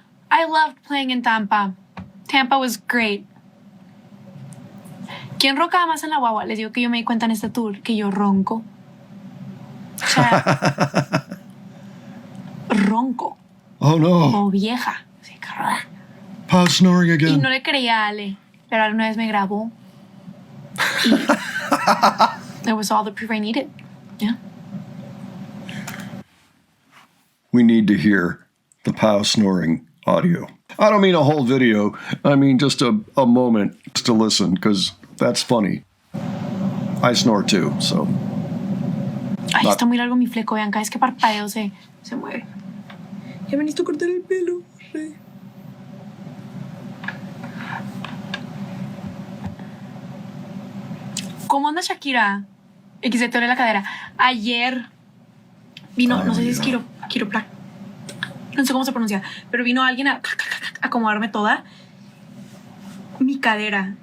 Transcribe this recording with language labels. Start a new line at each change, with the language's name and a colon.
English: I loved playing in Tampa. Tampa was great.
Spanish: ¿Quién roncaba más en la guagua? Les digo que yo me di cuenta en este tour que yo ronco. O sea, ronco.
English: Oh no.
Spanish: Como vieja. Así que,
English: Pau snoring
Spanish: y
English: again.
Spanish: no le creía a Ale, pero Ale una vez me grabó.
English: Y it was all the proof I needed. Yeah. We need to hear the Pau snoring audio. I don't mean a whole video. I mean just a moment just to listen, because that's funny. I snore too, so.
Spanish: Ay, está muy largo mi fleco, vean, cada vez que parpadeo se mueve. Ya me necesito cortar el pelo. Sí. ¿Cómo anda Shakira? Y que se te duele la cadera. Ayer vino, no sé si es quiroprac, no sé cómo se pronuncia, pero vino alguien a acomodarme toda mi cadera.